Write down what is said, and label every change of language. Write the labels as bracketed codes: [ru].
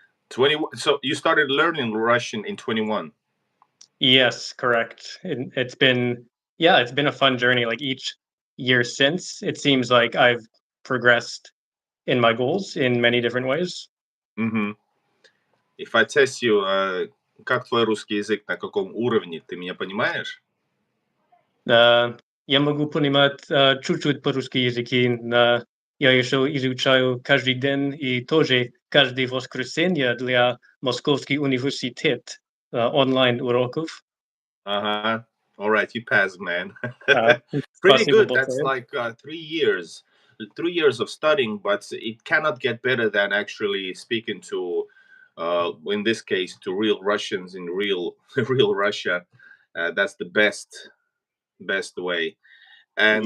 [en] 21. So you started learning Russian in 21. Yes, correct. It's been, yeah, it's been a fun journey. Like each year since, it seems like I've progressed in my goals in many different ways. Mm-hmm. If I test you, [ru] как твой русский язык, на каком уровне, ты меня понимаешь? Я могу понимать чуть-чуть по-русски языки. Я еще изучаю каждый день и тоже каждое воскресенье для Московский университет онлайн уроков. Uh-huh. [en] All right, you passed, man. Pretty [ru] Спасибо [en] good. That's [ru] большое. [en] like 3 years. 3 years of studying, but it cannot get better than actually speaking to, in this case, to real Russians in real, real Russia. That's the best way. And